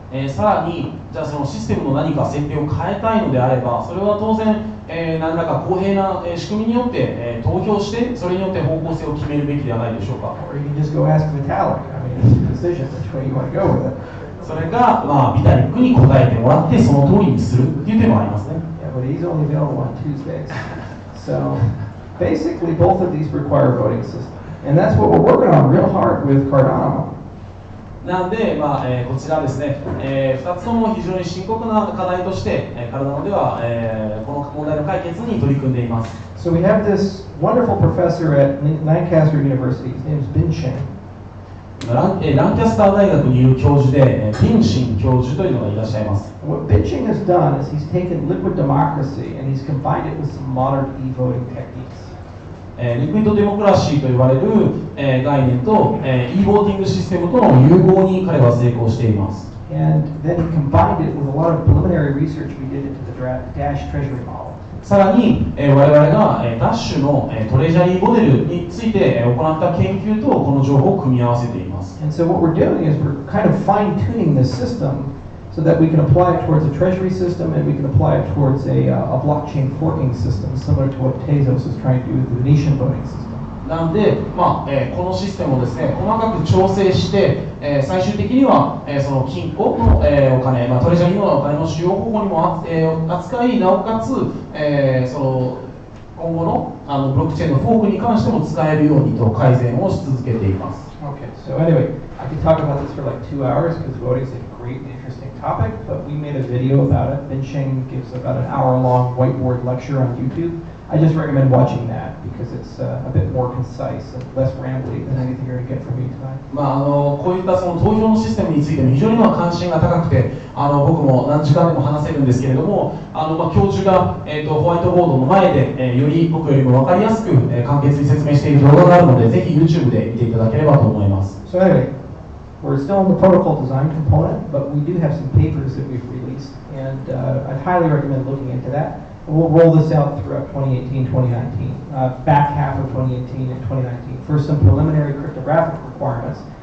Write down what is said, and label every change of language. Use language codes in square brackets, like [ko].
[ja] さらに、じゃあそのシステムの何か設定を変えたいのであれば、それは当然、何らか公平な、仕組みによって、投票して、それによって方向性を決めるべきではないでしょうか。 [en] Or you can just go ask Vitalik. I mean, it's a decision which way you want to go with it. [ja] それが、ビタリックに答えてもらって、その通りにするっていう手もありますね。 [en] Yeah, but he's only available on Tuesdays. So basically, both of these require a voting system, and that's what we're working on real hard with Cardano. [ja] なんで、こちらですね、2つとも非常に深刻な課題として、カルダノでは、この問題の解決に取り組んでいます。 [en] So we have this wonderful professor at Lancaster University. His name is Bin Shin. [ja] ランキャスター大学にいる教授で、ビンシン教授というのがいらっしゃいます。 [en] What Bin Shin has done is he's taken liquid democracy and he's combined it with some modern e-voting techniques. [ja] リクイッドデモクラシーと呼ばれる、概念と、e ボーティングシステムとの融合に彼は成功しています。 [en] And then he combined it with a lot of preliminary research we did into the Dash Treasury model. [ja] さらに、我々が、ダッシュの、トレジャリーモデルについて、行った研究とこの情報を組み合わせています。 [en] And so what we're doing is we're kind of fine-tuning this system so that we can apply it towards a treasury system and we can apply it towards a blockchain forking system, similar to what Tezos is trying to do with the Venetian voting system. [ja] なんで、このシステムをですね、細かく調整して、最終的には、その金庫の、お金、トレジャリーのお金の使用方法にも扱い、なおかつ、その今後のブロックチェーンのフォークに関しても使えるようにと改善をし続けています。 [en] Okay, so anyway, I could talk about this for like 2 hours because voting is a great and interesting topic, but we made a video about it. Ben Sheng gives about an hour-long whiteboard lecture on YouTube. I just recommend watching that because it's a bit more concise and less rambly than anything you're going to get from me tonight. [ja] こういったその投票のシステムについても非常に関心が高くて、僕も何時間でも話せるんですけれども、教授が、ホワイトボードの前で、より僕よりも分かりやすく、簡潔に説明している動画があるので、ぜひ YouTube で見ていただければと思います。 [en] So anyway, we're still in the protocol design component, but we do have some papers that we've released, and I'd highly recommend looking into that. We'll roll this out throughout 2018, 2019, back half of 2018 and 2019 for some preliminary cryptographic requirements.